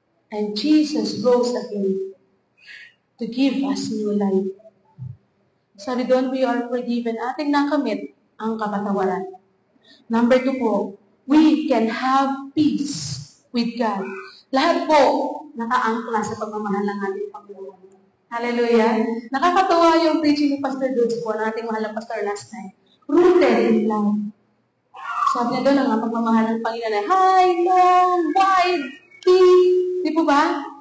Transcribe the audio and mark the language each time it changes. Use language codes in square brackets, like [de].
[en] And Jesus rose again to give us new life. [tl] Sabi doon, [en] we are forgiven. [tl] Ating nakamit ang kapatawaran. [en] Number 2 po, we can have peace with God. [tl] Lahat po nakaangkla sa pagmamahal ng ating Panginoon. Hallelujah. Nakakatawa yung preaching ni Pastor Dutz po, ng ating mahal na pastor [en] last time. Rooted in love. [tl] Sabi niya doon, ang pagmamahal ng Panginoon ay [en] high, long, wide, deep. [tl] Di po ba?